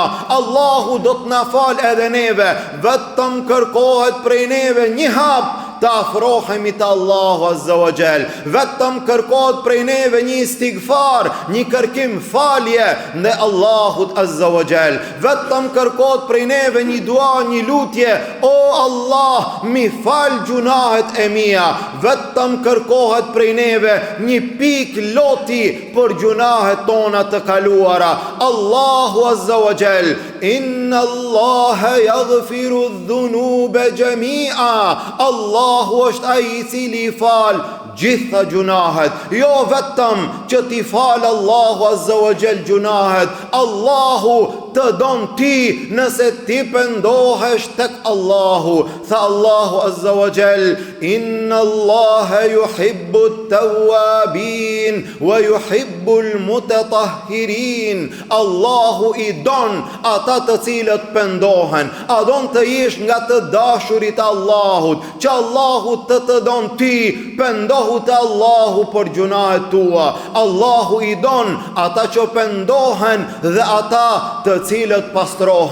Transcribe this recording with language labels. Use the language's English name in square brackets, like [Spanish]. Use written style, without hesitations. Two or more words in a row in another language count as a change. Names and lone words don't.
[Albanian] Allahu do të na fal edhe neve, vetëm kërkohet prej neve një hap të afrohemi të Allahu [Arabic] عز وجل, [Albanian] vetëm kërkohet prej neve një istighfar, një kërkim falje në Allahut [Arabic] عز وجل, [Albanian] vetëm kërkohet prej neve një dua, një lutje, o Allah, mi fal gjunahet e mia, vetëm kërkohet prej neve një pik loti për gjunahet tona të kaluara. [Arabic] Allahu عز وجل, إن الله يغفر الذنوب جميعا, [Albanian] Allahu është ai i cili i fal gjitha gjunahet, jo vetëm që ti fal Allahu [Arabic] عز وجل [Albanian] gjunahet, Allahu të don ti nëse ti pendohesh tek Allahu. [Arabic] Tha Allahu عز وجل: إن الله يحب التوابين ويحب المتطهرين. [Albanian] Allahu i don ata të cilët pendohen, a don të jesh nga të dashurit e Allahut, që Allahu të don ti, pendohu te Allahu për gjunahet tua. Allahu i don ata që pendohen dhe ata të cilët pastrohen.